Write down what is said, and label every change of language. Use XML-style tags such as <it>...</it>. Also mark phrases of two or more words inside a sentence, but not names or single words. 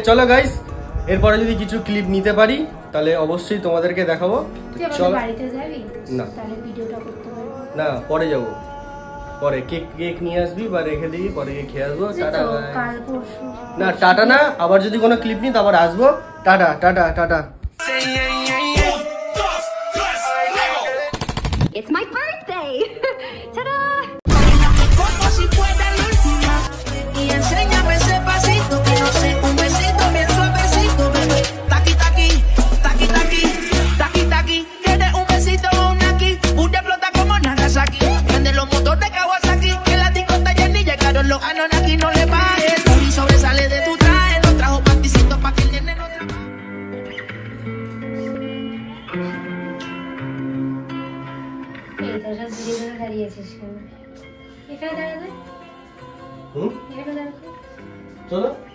<bn>চলো গাইস, এরপরে যদি কিছু ক্লিপ নিতে পারি তাহলে অবশ্যই তোমাদেরকে দেখাবো। তুই আমাদের চল। বাড়িতে যাবি? না। তাহলে ভিডিওটা করতে পারবো না পরে যাবো, পরে কেক নিয়ে আসবি বা রেখে দিবি, পরে গিয়ে খেয়ে আসবো। টাটা। কাল পরশু না টাটা না, আবার যদি কোনো ক্লিপ নিই তারপর আসবো। টাটা টাটা টাটা।</bn> <en>It's my birthday. Ta-da!</en> <es>Como si fuera la última. Y enséñame ese pasito que no sé, un besito bien suavecito, bebé. Taqui, taqui, taqui, taqui, taqui, taqui. ¿Quieres un besito o un aquí? Usted flota como Nagasaki. Prende los motores Kawasaki. Que la disco está llena y llegaron los Anunnaki. No le bajes. Y sobresale de tu traje. No trajo panticito pa' que el nene no trabaje.</es> <bn>এইটা সব ভিডিও দাঁড়িয়েছিস কেন? এখানে দাঁড়ালে এখানে দাঁড়ালে চলো।</bn>